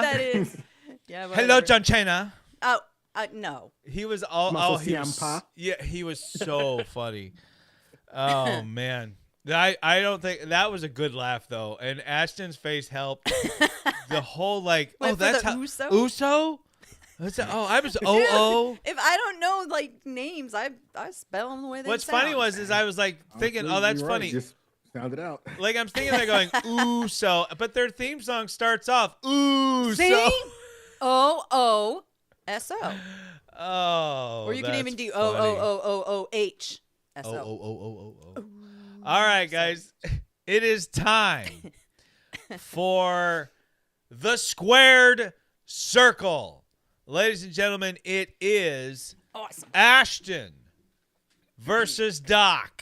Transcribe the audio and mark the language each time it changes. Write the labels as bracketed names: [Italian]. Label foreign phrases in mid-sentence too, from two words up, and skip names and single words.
[English] that is. Yeah. Hello, whatever. John Cena. Oh, no. He was all. Muscle Oh, he was. Ciampa. Yeah, he was so funny. Oh man, I don't think that was a good laugh though, and Ashton's face helped. The whole Wait, for that's the how Uso? Uso. I was oh. If I don't know like names, I spell them the way they What's sound. funny was I was like thinking, Honestly, oh, that's you're right. funny. Just sound it out. Like I'm thinking they're going Uso, but their theme song starts off Uso. See? O-O-S-O. Oh. Or you can that's even do funny. O-O-O-O-H. Oh, S-O. oh. All right, guys. It is time for the squared circle. Ladies and gentlemen, it is Awesome. Ashton versus Doc.